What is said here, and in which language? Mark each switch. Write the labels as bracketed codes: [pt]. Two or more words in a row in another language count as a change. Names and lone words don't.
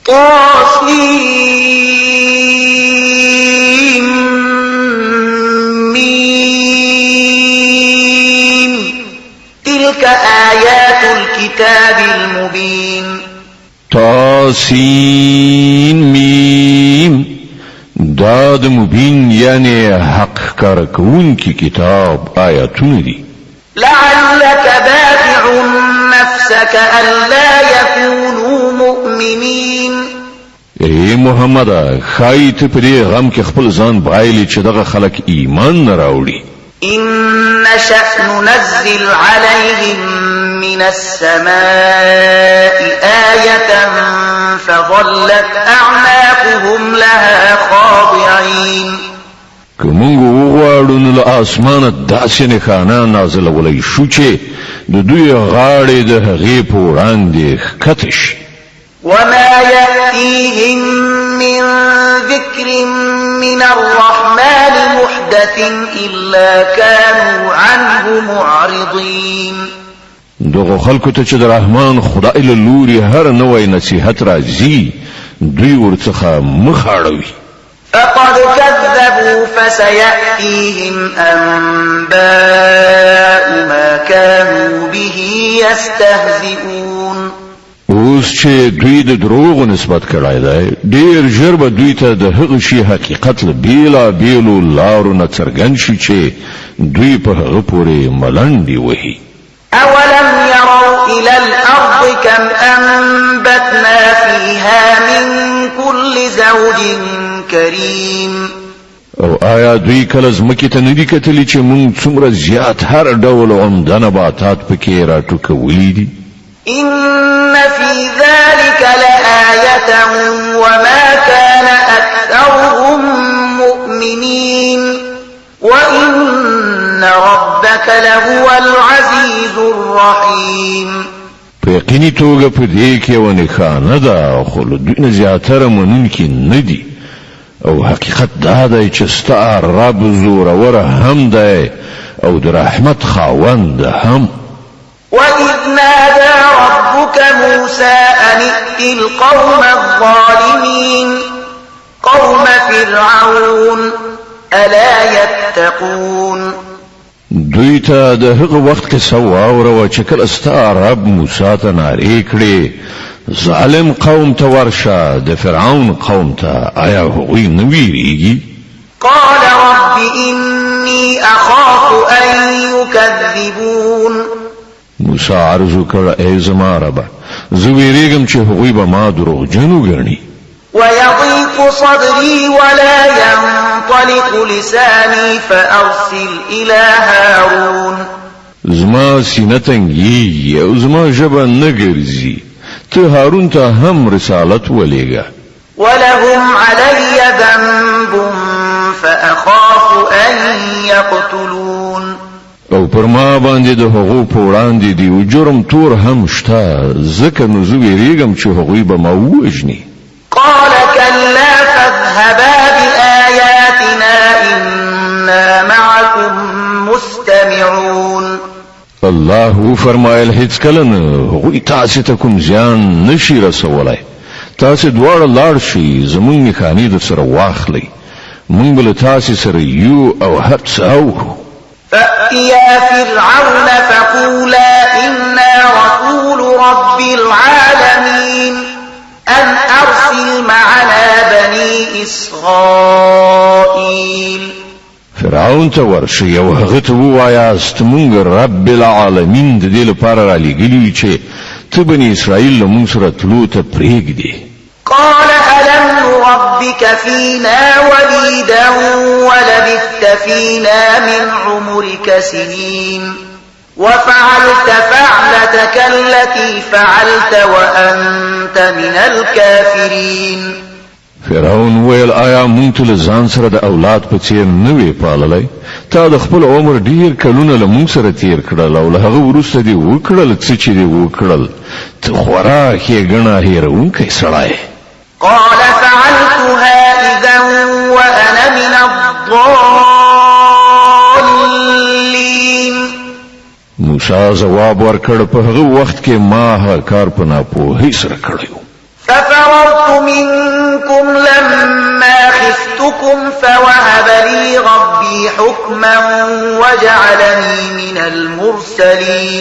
[ar] طاسیم میم تلك آیات الكتاب المبین [ps] طاسین میم دا د مبین یعنی حق کارکون کی کتاب آیاتونه دي [ar] لعلك باخع نفسك ألا يكونوا مؤمنين [ps] ای محمد خایت پرې غم کې خپل ځان بایلی چې دغه خلک ایمان نه راوړي [ar] إن نشأ ننزل عليهم من السماء آية فظلت أعناقهم لها خاضعين [ps] کومنګ وغواړو نو له اسمانه داسې نښانه نازلولی شو چې د دوی غاړې د هغې په وړاندې ښکته شي [ar] وما يأتيهم من ذكر من الرحمن محدث إلا كانوا عنه معرضين [ps] دغه خلکو ته چې د رحمان خدای له لوري هر نوی نصیحت راځي دوی ورڅخه مخ اړوي [ar] فقد كذبوا فسيأتيهم أنباء ما كانوا به يستهزئون [ps] اوس چې دوی د دروغ نسبت کړای دی ډیر ژر به دوی ته د هغه شی حقیقت له بیلو لارو نه څرګند شي چې دوی په هغه پورې ملنډي وهي [ar] أولم يروا إلى الأرض كم أنبتنا فيها من كل زوج كريم [ps] او آیا دوی کله زمکې ته نه دي کتلي چې موږ څومره زیات هر ډول عمده نباتات پکې راټوکولي دي [ar] إن في ذلك لآية وما كان أكثرهم مؤمنين وإن ربك لهو العزيز الرحيم [ps] په یقیني توګه په دې کې یوه نښانه ده خو له دوی نه زیاتره منونکي نه دي او حقیقت دا دی چې ستا رب زوروره هم دی او د رحمت خاوند هم [ar] وإذ نادى ربك موسى أن ائت القوم الظالمين قوم فرعون ألا يتقون [ps] دوی ته د هغه وخت قصه واوره چې کله ستا رب موسی ته نارې کړې ظالم قوم ته ورشه د فرعون قوم ته آیا هغوی نه ویریږي [ar] قال رب إني أخاف أن يكذبون [ps] موسی عرض وکړ ای زما ربه زه ویریږم چې هغوی به ما دروغجن وګڼي [ar] ويضيق صدري ولا ينطلق لساني فأرسل إلى هارون [ps] زما سینه تنګیږي او زما ژبه نه ګرځي ته هارون ته هم رسالت ولېږه [ar] ولهم علي ذنب فأخاف أن يقتلون [ps] او پر ما باندې د هغو په وړاندې دی او جرم تور هم شته ځکه نو زه ویریږم چې هغوی به ما ووژني [ar] قال كلا فاذهبا بآياتنا إنا معكم مستمعون [ps] الله فرمایل هیڅ کله نه هغوی تاسې ته کوم زیان نشي رسولی تاسې دواړه لاړ شئ زموږ نښانې در سره واخلئ موږ به له تاسې سره یو او هر څه اورو [ar] فأتيا فرعون فقولا إنا رسول رب العالمين أن أرسل معنا بني إسرائيل [ps] فرعون ته ورشئ او هغه ته ووایاست موږ [ar] رب العالمین [ps] د دې لپاره رالیږلي چې ته بني اسرائیل له موږ سره تلو ته پرېږدې [ar] قال ألم نربك فينا وليدا ولبثت فينا من عمرك سنين وفعلت فعلتك التي فعلت وأنت من الكافرين [ps] فرعون ویل آیا مونږ ته له ځان سره د اولاد په څیر نه وی پاللی؟ تا د خپل عمر ډیر کلونه له مونږ سره تیر کړل او له هغه وروسته دې وکړل څه چې دې وکړل، ته خورا ښېګڼه هېروونکی سړی. [ar] قال فعلتها إذا وأنا من الضالين. [ps] موسی ځواب ورکړ په هغه وخت کې ما هغه کار په ناپوهۍ سره کړی و. [ar] ففررت منكم لما خفتكم فوهب لي ربي حكما وجعلني من المرسلين.